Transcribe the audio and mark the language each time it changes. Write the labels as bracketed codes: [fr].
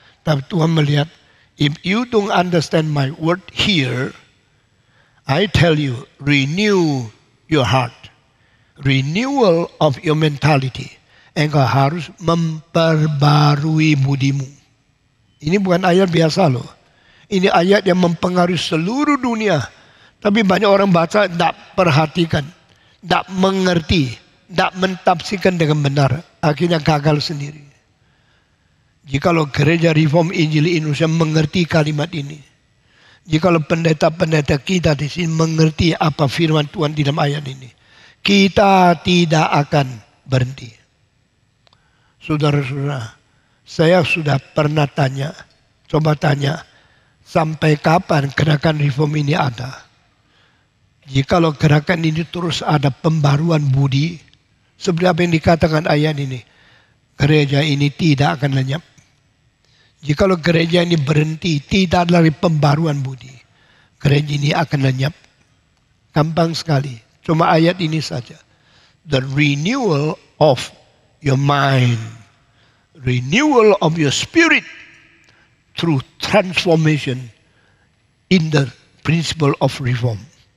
[id] Tapi Tuhan melihat, [en] if you don't understand my word here, I tell you, renew your heart. Renewal of your mentality. [id] Engkau harus memperbarui budimu. Ini bukan ayat biasa loh. Ini ayat yang mempengaruhi seluruh dunia. Tapi banyak orang baca, tidak perhatikan. Tidak mengerti. Tidak mentafsirkan dengan benar. Akhirnya gagal sendiri. Jikalau gereja Reform Injil Indonesia mengerti kalimat ini. Jikalau pendeta-pendeta kita di sini mengerti apa firman Tuhan di dalam ayat ini. Kita tidak akan berhenti. Saudara-saudara, saya sudah pernah tanya, coba tanya, sampai kapan gerakan reform ini ada? Jikalau gerakan ini terus ada pembaruan budi, seperti apa yang dikatakan ayat ini, gereja ini tidak akan lenyap. Jikalau gereja ini berhenti, tidak ada lagi pembaruan budi, gereja ini akan lenyap. Gampang sekali, cuma ayat ini saja. [en] The renewal of your mind, renewal of your spirit through transformation in the principle of reform.